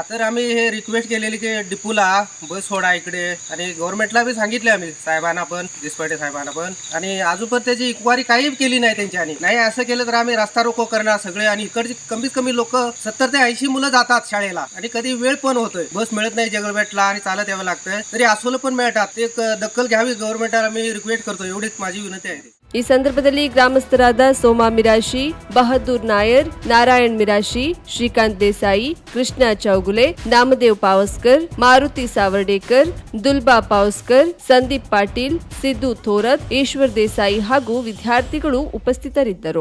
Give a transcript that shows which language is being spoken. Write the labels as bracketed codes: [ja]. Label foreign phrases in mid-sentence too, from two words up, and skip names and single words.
[mr] तर आम्ही हे रिक्वेस्ट केलेली की डिपूला बस सोडा इकडे, आणि गव्हर्नमेंटला बी सांगितले आम्ही, साहेबांना पण, दिसपाटे साहेबांना पण, आणि अजून पण त्याची इन्क्वायरी काही केली नाही त्यांच्यानी. नाही असं केलं तर आम्ही रस्ता रोको करणार सगळे. आणि इकडची कमीत कमी लोक 70 ते 80 मुलं जातात शाळेला, आणि कधी वेळ पण होतोय, बस मिळत नाही जगलबेटला आणि चालत यावं लागतंय. तरी अस्वल पण मिळतात. एक दखल घ्यावी गव्हर्नमेंटला आम्ही रिक्वेस्ट करतो. एवढीच माझी विनंती आहे. [kn] ಈ ಸಂದರ್ಭದಲ್ಲಿ ಗ್ರಾಮಸ್ಥರಾದ ಸೋಮಾ ಮಿರಾಶಿ, ಬಹದ್ದೂರ್ ನಾಯರ್, ನಾರಾಯಣ್ ಮಿರಾಶಿ, ಶ್ರೀಕಾಂತ್ ದೇಸಾಯಿ, ಕೃಷ್ಣ ಚೌಗುಲೆ, ನಾಮದೇವ್ ಪಾವಸ್ಕರ್, ಮಾರುತಿ ಸಾವರ್ಡೇಕರ್, ದುಲ್ಬಾ ಪಾವಸ್ಕರ್, ಸಂದೀಪ್ ಪಾಟೀಲ್, ಸಿದ್ದು ಥೋರತ್, ಈಶ್ವರ್ ದೇಸಾಯಿ ಹಾಗೂ ವಿದ್ಯಾರ್ಥಿಗಳು ಉಪಸ್ಥಿತರಿದ್ದರು.